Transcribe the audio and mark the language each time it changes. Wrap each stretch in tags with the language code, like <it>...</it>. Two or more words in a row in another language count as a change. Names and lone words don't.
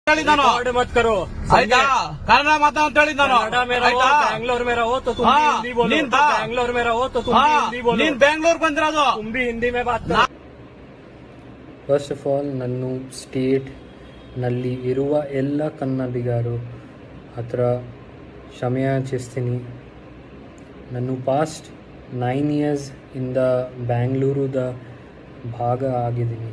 <kn>ಹೇಳಿದ್ದಾನು</kn> <hi>मत करो</hi> <kn>ಆಯ್ತಾ ಕನ್ನಡ ಮಾತಾ ಅಂತ ಹೇಳಿದ್ದಾನು</kn> <hi>कनाडा में रहो</hi> <kn>ಆಯ್ತಾ</kn> <hi>बैंगलोर में रहो तो तुम भी हिंदी बोलो</hi> <kn>ನೀನ್</kn> <hi>तो बैंगलोर में रहो तो तुम भी हिंदी बोलो</hi> <kn>ನೀನ್ ಬೆಂಗಳೂರು ಬಂದಿರೋದು</kn> <hi>तुम भी हिंदी में बात करो</hi> <en>first of all</en> <kn>ನನ್ನ ಸ್ಟೇಟ್ ನಲ್ಲಿ ಇರುವ ಎಲ್ಲ ಕನ್ನಡಿಗರು ಹತ್ರ ಕ್ಷಮೆಯಾಚಿಸ್ತೀನಿ. ನಾನು</kn> <en>past 9 years</en> <kn>ಇಂದ ಬ್ಯಾಂಗ್ಳೂರುದ ಭಾಗ ಆಗಿದ್ದೀನಿ.</kn>